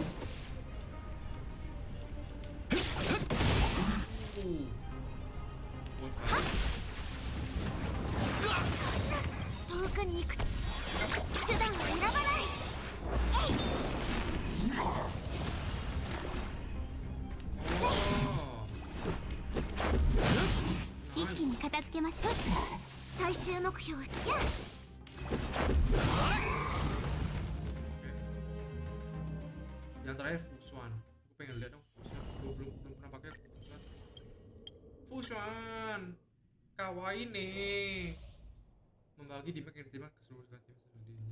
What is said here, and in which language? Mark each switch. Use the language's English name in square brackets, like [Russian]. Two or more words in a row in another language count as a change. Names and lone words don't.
[Japanese] 遠くに行く手段を選ばない。一気に片付けましょう。最終目標や。 [Indonesian] Yang terakhir Fushuan. Aku pengen lihat dong Fushuan. Belum pernah pakai Fushuan. Fushuan. Kawaii nih. Membagi di map yang diterima ke seluruh tim dirinya.